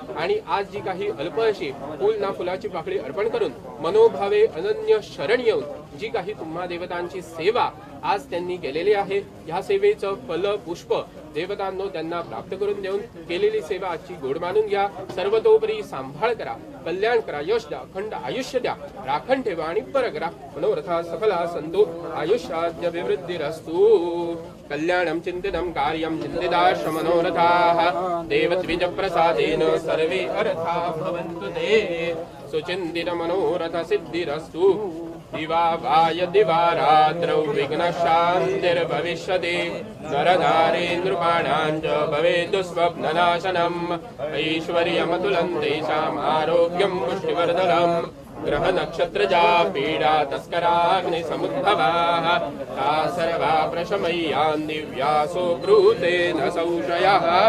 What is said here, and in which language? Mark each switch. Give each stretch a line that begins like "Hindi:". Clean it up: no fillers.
Marathi: आणि आज जी काही अल्प अशी फूल ना फुलाची पाकळी अर्पण करून मनोभावे अनन्य शरण येऊन जी काही तुम्हा देवतांची सेवा आज त्यांनी केलेली आहे, ह्या सेवेचं फल पुष्प देवतांनो त्यांना प्राप्त करून देऊन केलेली सेवा आजची गोड मानून घ्या। सर्वतोपरी सांभाळ करा, कल्याण करा, यश द्या, अखंड आयुष्य द्या, राखण ठेवा आणि पर करा।
Sanskrit: मनोरथा सफला संतु आयुष्याद्य विवृद्धिरस्तु। कल्याणं चिंतितं कार्यं चिंतिताश्च मनोरथाः देवद्विज प्रसादेन सर्वे अर्था भवन्तु ते। सुचिन्तित मनोरथ सिद्धिरस्तु। दिवाभाय दिवारात्रौ विघ्नशान्तिर्भविष्यति। नरनारी नृपाणां च भवेत् स्वप्ननाशनम्। ऐश्वर्यमतुलं तेषाम् आरोग्यं पुष्टिवर्धनम्। ग्रह नक्षत्रजा पीडा तस्कराग्नि समुद्भवाः ता सर्वा प्रशमय्यान् दिव्यासो ब्रूते न संशयः।